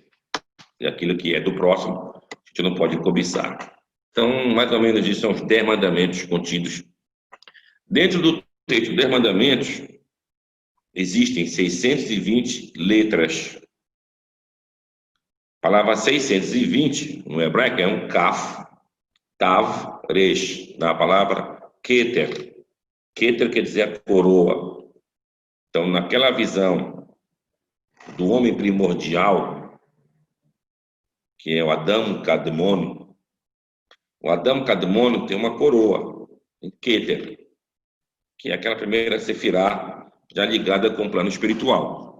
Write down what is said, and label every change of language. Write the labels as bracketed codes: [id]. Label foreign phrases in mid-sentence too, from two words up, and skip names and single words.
[pt] E aquilo que é do próximo, a gente não pode cobiçar. Então, mais ou menos isso são os 10 mandamentos contidos. Dentro do texto 10 mandamentos, existem 620 letras. A palavra 620, no hebraico, é um [he] כף תו ריש, [pt] da palavra keter. Keter quer dizer a coroa. Então, naquela visão do homem primordial, que é o Adão Kadmon, o Adão Kadmon tem uma coroa, em Keter, que é aquela primeira sefirá já ligada com o plano espiritual.